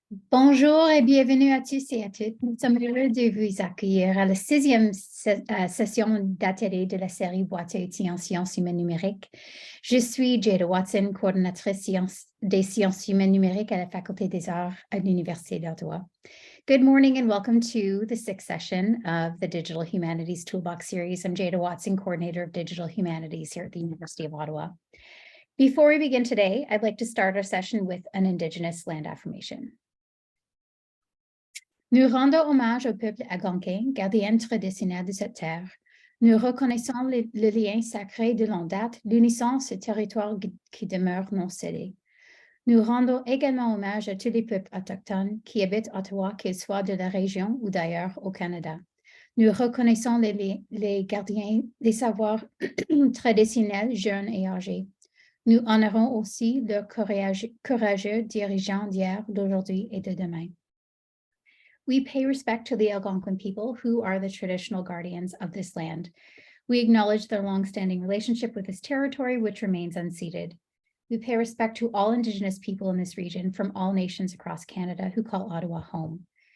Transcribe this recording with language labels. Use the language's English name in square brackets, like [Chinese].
[French] Bonjour et bienvenue à tous et à toutes. Nous sommes heureux de vous accueillir à la 6e session d'atelier de la série Boîte, outils en sciences humaines numériques. Je suis Jada Watson, coordonnatrice des sciences humaines numériques à la Faculté des arts à l'Université d'Ottawa. [English] Good morning and welcome to the 6th session of the Digital Humanities Toolbox series. I'm Jada Watson, coordinator of Digital Humanities here at the University of Ottawa. Before we begin today, I'd like to start our session with an Indigenous land affirmation. [French] Nous rendons hommage au peuple algonquin, gardien traditionnel de cette terre. Nous reconnaissons le lien sacré de longue date, l'unissant ce territoire qui demeure non cédé. Nous rendons également hommage à tous les peuples autochtones qui habitent Ottawa, qu'ils soient de la région ou d'ailleurs au Canada. Nous reconnaissons les gardiens des savoirs traditionnels, jeunes et âgés. Nous honorons aussi leurs courageux dirigeants d'hier, d'aujourd'hui et de demain. [English] We pay respect to the Algonquin people who are the traditional guardians of this land. We acknowledge their longstanding relationship with this territory, which remains unceded. We pay respect to all Indigenous people in this region from all nations across Canada who call Ottawa home.